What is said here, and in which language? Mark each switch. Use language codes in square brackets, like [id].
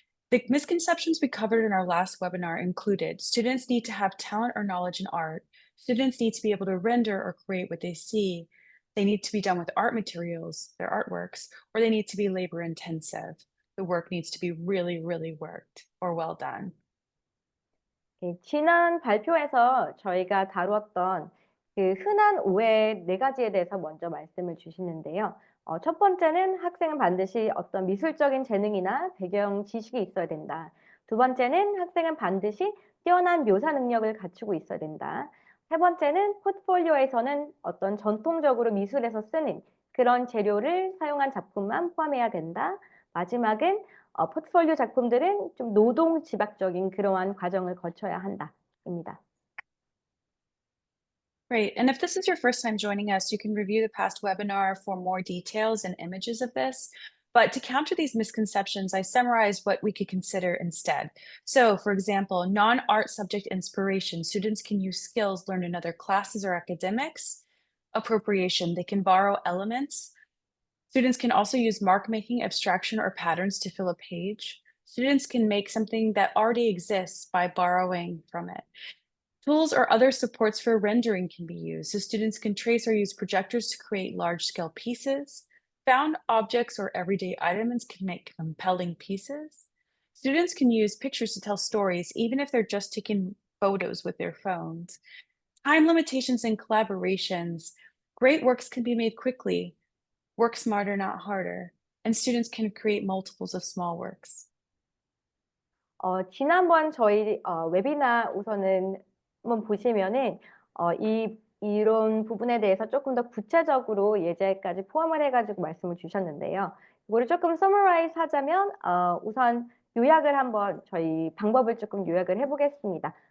[en] The misconceptions we covered in our last webinar included students need to have talent or knowledge in art, students need to be able to render or create what they see, they need to be done with art materials, their artworks, or they need to be labor intensive. The work needs to be really, really worked or well done. [ko] 지난 발표에서 저희가 다루었던 그 흔한 오해 네 가지에 대해서 먼저 말씀을 주시는데요. 첫 번째는 학생은 반드시 어떤 미술적인 재능이나 배경 지식이 있어야 된다. 두 번째는 학생은 반드시 뛰어난 묘사 능력을 갖추고 있어야 된다. 세 번째는 포트폴리오에서는 어떤 전통적으로 미술에서 쓰는 그런 재료를 사용한 작품만 포함해야 된다. 마지막은 포트폴리오 작품들은 좀 노동 지박적인 그러한 과정을 거쳐야 한다입니다. [en] Great. And if this is your first time joining us, you can review the past webinar for more details and images of this. But to counter these misconceptions, I summarized what we could consider instead. So, for example, non-art subject inspiration, students can use skills learned in other classes or academics. Appropriation, they can borrow elements. Students can also use mark making, abstraction, or patterns to fill a page. Students can make something that already exists by borrowing from it. Tools or other supports for rendering can be used, so students can trace or use projectors to create large-scale pieces. Found objects or everyday items can make compelling pieces. Students can use pictures to tell stories, even if they're just taking photos with their phones. Time limitations and collaborations. Great works can be made quickly. Work smarter, not harder. And students can create multiples of small works. [ko] 지난번 저희 웨비나 우선은 한번 보시면은 이런 부분에 대해서 조금 더 구체적으로 예제까지 포함을 해가지고 말씀을 주셨는데요. 이거를 조금 summarize 하자면 우선 요약을 한번 저희 방법을 조금 요약을 해보겠습니다.